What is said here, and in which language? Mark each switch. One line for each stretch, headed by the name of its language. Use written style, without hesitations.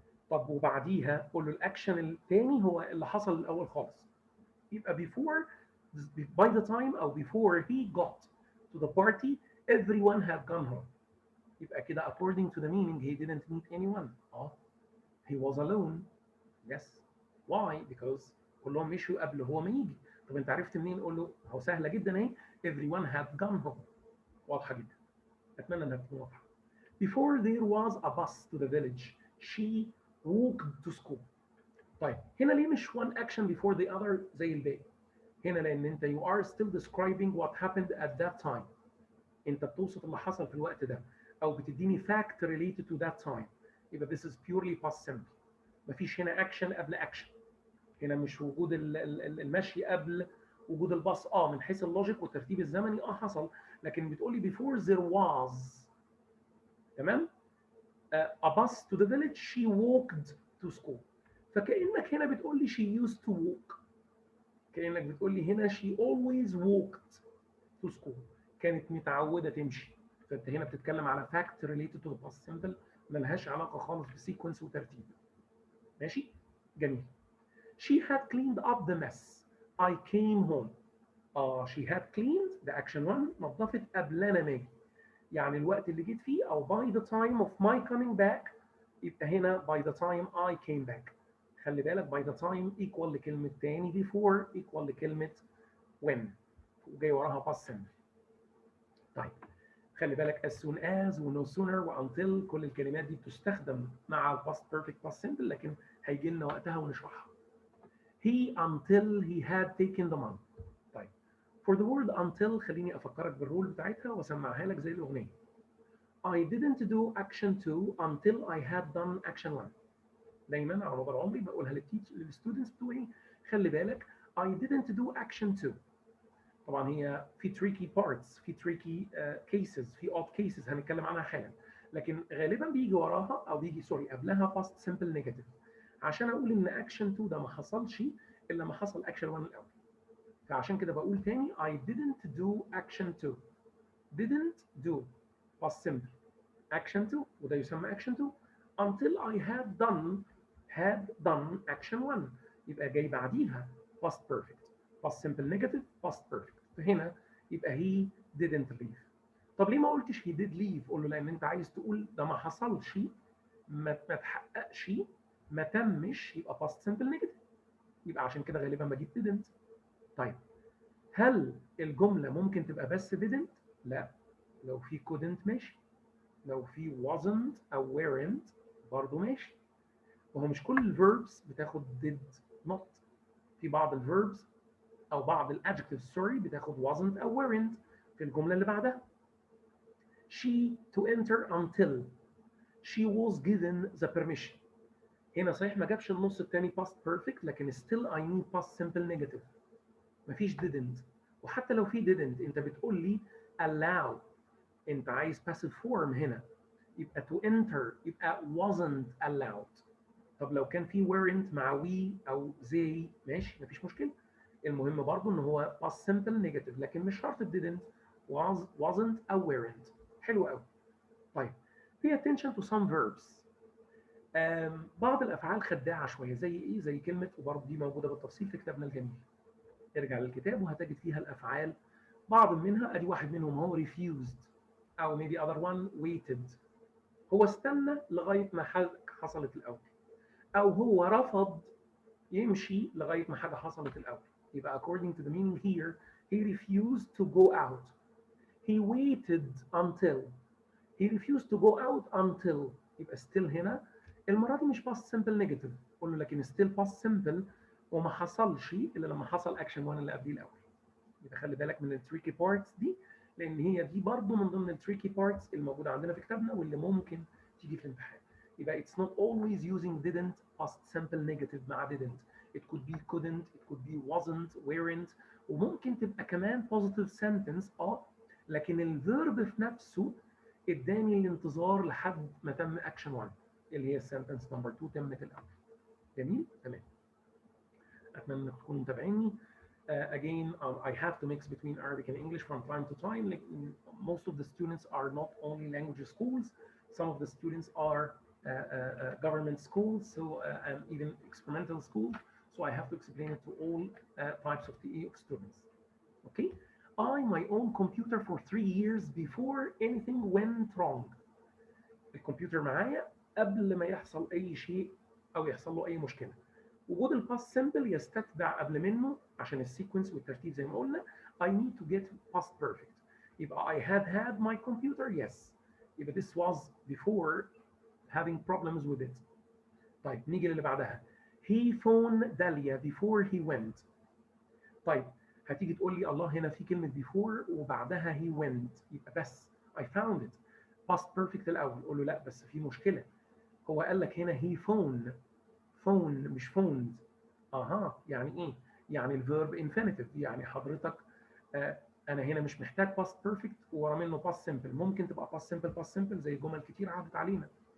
Arabic: طب وبعديها قول له الاكشن الثاني هو اللي حصل الاول خالص.
English: يبقى before, by the time او before he got to the party everyone had gone home. يبقى كده according to the meaning he didn't meet anyone. he was alone. Yes. Why?
Arabic: Because كلهم مشوا قبل هو ما يجي. طب انت عرفت منين؟ قول له هو سهله جدا اهي.
English: everyone had gone home.
Arabic: واضحه جدا. اتمنى انها تكون واضحه.
English: Before there was a bus to the village she walked to school.
Arabic: طيب هنا ليه مش
English: one action before the other
Arabic: زي الباقي؟ هنا لان انت
English: you are still describing what happened at that time.
Arabic: انت بتوصف اللي حصل في الوقت ده، او بتديني fact related to that time.
English: يبقى this is purely past simple.
Arabic: مفيش هنا action قبل action. هنا مش وجود المشي قبل وجود الباص. من حيث اللوجيك والترتيب الزمني حصل، لكن بتقولي
English: before there was.
Arabic: تمام؟
English: a bus to the village she walked to school.
Arabic: فكأنك هنا بتقول لي
English: she used to walk.
Arabic: كأنك بتقول لي هنا
English: she always walked to school.
Arabic: كانت متعودة تمشي. فانت هنا بتتكلم على
English: fact related to the past simple
Arabic: ملهاش علاقة خالص بسيكونس وترتيب. ماشي؟ جميل.
English: She had cleaned up the mess. I came home. she had cleaned the action 1
Arabic: نظفت قبل أنا ما أجي. يعني الوقت اللي جيت فيه أو
English: by the time of my coming back يبقى هنا by the time I came back.
Arabic: خلي بالك by the time equal لكلمة تاني before equal لكلمة when وجاي وراها past simple. طيب خلي بالك as soon as و no sooner و until كل الكلمات دي بتستخدم مع ال past perfect past simple، لكن هيجي لنا وقتها ونشرحها.
English: He until he had taken the money.
Arabic: طيب for the word until خليني أفكرك بالرول بتاعتها وأسمعها لك زي الأغنية.
English: I didn't do action 2 until I had done action 1.
Arabic: دايما على مدار عمري بقولها للستودنتس بتوعي. خلي بالك
English: I didn't do action 2.
Arabic: طبعا هي في tricky parts، في tricky cases، في odd cases هنتكلم عنها حالا، لكن غالبا بيجي وراها او بيجي قبلها past simple negative عشان اقول ان action 2 ده ما حصلش الا ما حصل action 1 الاول. فعشان كده بقول تاني
English: I didn't do action 2. didn't do past simple action 2 وده يسمى action 2 until I had done action 1. يبقى جاي بعديها past perfect past simple negative past perfect.
Arabic: فهنا يبقى
English: he didn't leave.
Arabic: طب ليه ما قلتش
English: he did leave؟
Arabic: قول له لان انت عايز تقول ده ما حصلش، ما تحققش، ما تمش، يبقى past simple negative. يبقى عشان كده غالبا بجيب didn't. طيب هل الجمله ممكن تبقى بس didn't؟ لا، لو في couldn't ماشي، لو في wasn't او weren't برضه ماشي. وهو مش كل الفيربس بتاخد did not. في بعض الفيربس او بعض الادجectives سوري بتاخد wasn't او weren't في الجمله اللي بعدها.
English: she to enter until she was given the permission.
Arabic: هنا صحيح ما جابش النص الثاني past perfect لكن still I need past simple negative. مفيش didn't. وحتى لو في didn't انت بتقول لي allow، انت عايز passive form هنا، يبقى to enter يبقى wasn't allowed. طب لو كان في weren't مع we او they ماشي مفيش مشكله. المهم برضو ان هو past simple negative لكن مش شرط didn't was wasn't او weren't. حلو قوي.
English: طيب pay attention to some verbs.
Arabic: بعض الافعال خداعه شويه زي ايه؟ زي كلمه، وبرضه دي موجوده بالتفصيل في كتابنا الجميل. ارجع للكتاب وهتجد فيها الافعال بعض منها. ادي واحد منهم هو refused او
English: maybe other one waited.
Arabic: هو استنى لغايه ما حاجه حصلت الاول، او هو رفض يمشي لغايه ما حاجه حصلت الاول.
English: يبقى according to the meaning here he refused to go out. He waited until. He refused to go out until.
Arabic: يبقى still هنا المره دي مش past simple negative، قول له لكن still past simple وما حصلش الا لما حصل اكشن 1 اللي قبليه الاول. يبقى خلي بالك من التريكي بارتس دي، لان هي دي برضو من ضمن التريكي بارتس الموجوده عندنا في كتابنا واللي ممكن تيجي في الامتحان.
English: يبقى it's not always using didn't past simple negative مع didn't. It could be couldn't, it could be wasn't, weren't،
Arabic: وممكن تبقى كمان positive sentence لكن الفيرب في نفسه اداني الانتظار لحد ما تم اكشن 1 اللي هي السنتنس نمبر 2 تمت الاول. جميل تمام. اتمنى انكم تكونوا متابعيني.
English: Again, I have to mix between Arabic and English from time to time. Like, most of the students are not only language schools, some of the students are government schools, so and even experimental schools. So I have to explain it to all types of TE of students. Okay, I my own computer for 3 years before anything went wrong.
Arabic: الكمبيوتر معايا قبل ما يحصل اي شيء او يحصل له اي مشكله. وجود الباست سمبل يستتبع قبل منه عشان السيكونس والترتيب زي ما قلنا.
English: I need to get past perfect. يبقى I had my computer yes. يبقى this was before having problems with it.
Arabic: طيب نيجي للي بعدها.
English: He phoned Dahlia before he went.
Arabic: طيب هتيجي تقول لي الله هنا في كلمة before وبعدها
English: he went،
Arabic: يبقى بس I found it past perfect الأول. قول له لا بس في مشكلة، هو قال لك هنا he phone مش phoned. يعني ايه؟ يعني الفيرب infinitive، يعني حضرتك انا هنا مش محتاج past perfect ورا منه past simple، ممكن تبقى past simple زي جمل كتير عدت علينا.